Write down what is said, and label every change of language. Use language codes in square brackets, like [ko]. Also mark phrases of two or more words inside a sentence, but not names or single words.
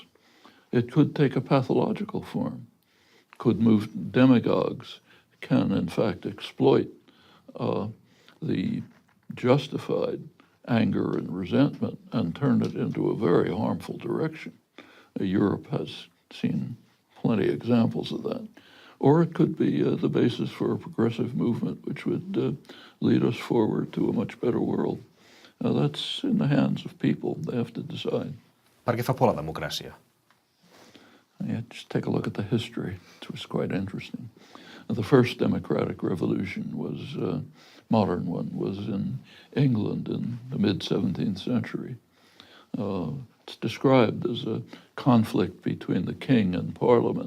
[en] It could take a pathological form, could move demagogues, can in fact exploit the justified anger and resentment and turn it into a very harmful direction. Europe has seen plenty of examples of that. Or it could be the basis for a progressive movement which would lead us forward to a much better world. That's in the hands of people. They have to decide. [ca] Per què fa por la democràcia? [en] Yeah, just take a look at the history. It was quite interesting. The first democratic revolution was, modern one, was in England in the mid-17th century. It's described as a conflict between the king and Parliament.